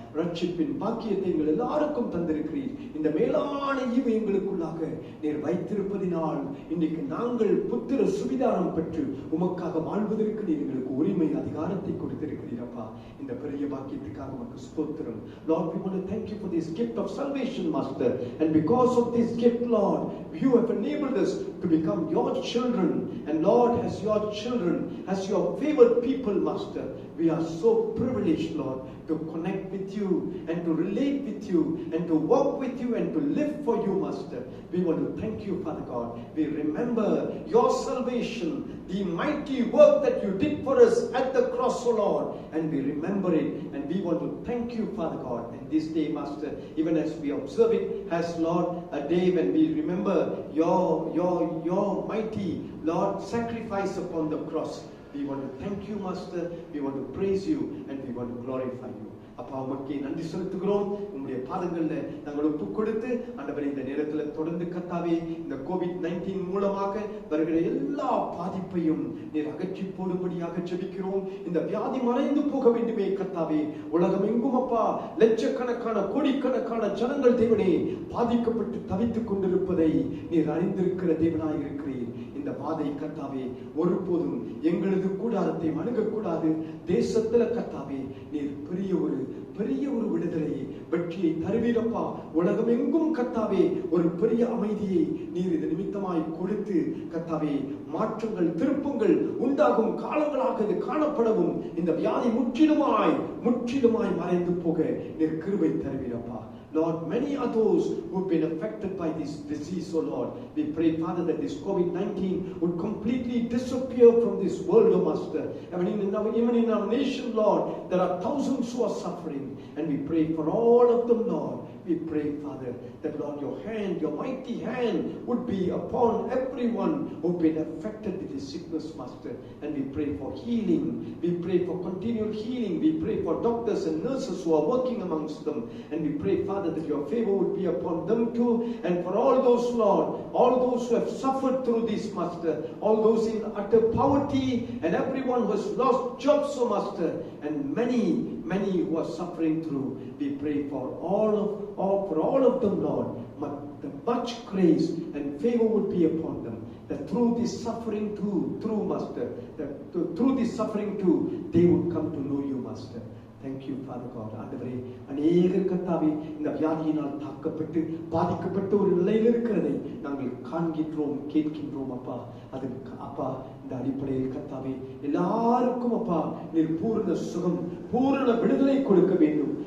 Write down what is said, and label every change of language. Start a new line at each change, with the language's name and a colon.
Tamil: ரட்சிப்பின் பாக்கியத்தை எங்கள் எல்லாருக்கும் தந்திருக்கிறீர். இந்த மேலான ஈவு எங்களுக்குள்ளாக நீர் வைத்திருப்பதினால் இன்றைக்கு நாங்கள் புத்திர சுவிதானம் பெற்று உமக்காக வாழ்வதற்கு நீர் எங்களுக்கு உரிமை அதிகாரத்தை கொடுத்திருக்கிறீர் அப்பா. இந்த பெரிய பாக்கியத்துக்காக உமக்கு ஸ்தோத்திரம்.
English: Lord, we want to thank you for this gift of salvation, Master. And because of this gift, Lord, you have enabled us to become your children. And Lord, as your children, as your favored people, Master, we are so privileged, Lord, to connect with you and to relate with you and to walk with you and to live for you, Master. We want to thank you, Father God. We remember your salvation, the mighty work that you did for us at the cross, O Lord, and we remember it, and we want to thank you, Father God. And this day, Master, even as we observe it as, Lord, a day when we remember your mighty, Lord, sacrifice upon the cross. We want to thank you, Master. We want to praise you and we want to glorify you.
Tamil: அப்பா, உமக்கு நன்றி செலுத்துகிறோம். உங்களுடைய பாதங்கள்ல நாங்கள் ஒப்பு கொடுத்து ஆண்டவரே, இந்த நேரத்துல தொடர்ந்து கர்த்தாவே, இந்த COVID-19 மூலமாக வருகிற எல்லா பாதிப்பையும் நீர் அகற்றி போடும்படியாக ஜெபிக்கிறோம். இந்த வியாதி மறைந்து போக வேண்டுமே கர்த்தாவே. உலகம் எங்கும் அப்பா லட்சக்கணக்கான கோடிக்கணக்கான ஜனங்கள் தேவனே பாதிக்கப்பட்டு தவித்துக் கொண்டிருப்பதை நீர் அறிந்திருக்கிற தேவனாய் இருக்கிறீர். இந்த வாதை கர்த்தாவே ஒருபோதும் எங்களது கூடாரத்தை அணுகக்கூடாது. தேசத்துல கர்த்தாவே நீர் பெரிய ஒரு விடுதலையை வெற்றியை தருவீரப்பா. உலகம் எங்கும் கர்த்தாவே ஒரு பெரிய அமைதியை நீர் இது நிமித்தமாய் கொடுத்து கர்த்தாவே மாற்றங்கள் திருப்பங்கள் உண்டாகும் காலங்களாக இது காணப்படவும் இந்த வியாதி முற்றிலுமாய் மறைந்து போக நீர் கிருபை தருவீரப்பா.
English: Lord, many are those who have been affected by this disease, oh Lord. We pray, Father, that this COVID-19 would completely disappear from this world, oh Master. Even in our nation, Lord, there are thousands who are suffering. And we pray for all of them, Lord. We pray, Father, that, Lord, your hand, your mighty hand would be upon everyone who have been affected with this sickness, Master. And we pray for healing. We pray for continual healing. We pray for doctors and nurses who are working amongst them. And we pray, Father, that your favor would be upon them too. And for all those, Lord, all those who have suffered through this, Master, all those in utter poverty, and everyone who has lost jobs, so Master, and many who are suffering through. We pray for all of them, Lord, much grace and favor would be upon them. That through this suffering too, Master, through this suffering too, they would come to know you, Master. Thank you, Father God.
Tamil: ஆண்டவரே, அநேகர் கர்த்தாவே இந்த வியாதியினால் தாக்கப்பட்டு பாதிக்கப்பட்ட ஒரு நிலையில் இருக்கிறதை நாங்கள் காண்கின்றோம், கேட்கின்றோம் அப்பா. அதுக்கு அப்பா இந்த அடிப்படையில் கர்த்தாவே எல்லாருக்கும் அப்பா நீர் பூரண சுகம், பூரண விடுதலை கொடுக்க வேண்டும்.